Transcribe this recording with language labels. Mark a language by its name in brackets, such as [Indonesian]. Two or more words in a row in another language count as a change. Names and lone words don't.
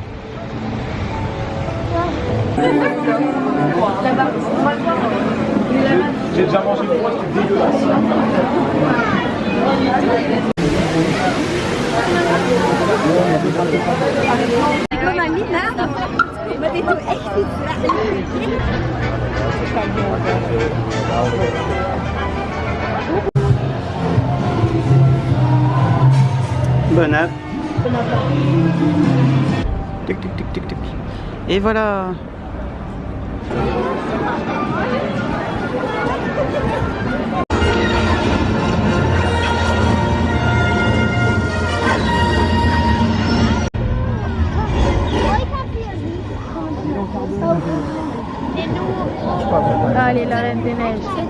[French] J'ai déjà mangé une fois, c'était dégueulasse. Comme un minard. [Dutch] Maar dit doet echt niet. [French] Bon app. Tic tic tic tic tic. Et voilà. Allez, la Reine des Neiges.